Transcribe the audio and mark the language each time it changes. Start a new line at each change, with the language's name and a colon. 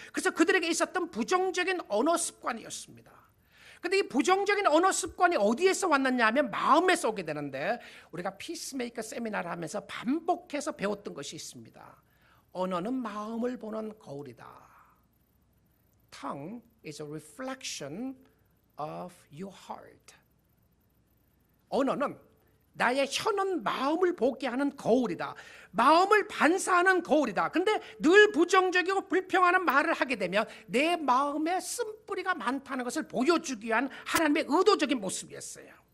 Korean: 그래서 그들에게 있었던 부정적인 언어 습관이었습니다. 근데 이 부정적인 언어 습관이 어디에서 왔느냐 하면 마음에서 오게 되는데, 우리가 피스메이커 세미나를 하면서 반복해서 배웠던 것이 있습니다. 언어는 마음을 보는 거울이다.
English: Tongue is a reflection of your heart.
Korean: 언어는, 나의 혀는 마음을 보게 하는 거울이다. 마음을 반사하는 거울이다. 근데 늘 부정적이고 불평하는 말을 하게 되면 내 마음에 쓴뿌리가 많다는 것을 보여주기 위한 하나님의 의도적인 모습이었어요.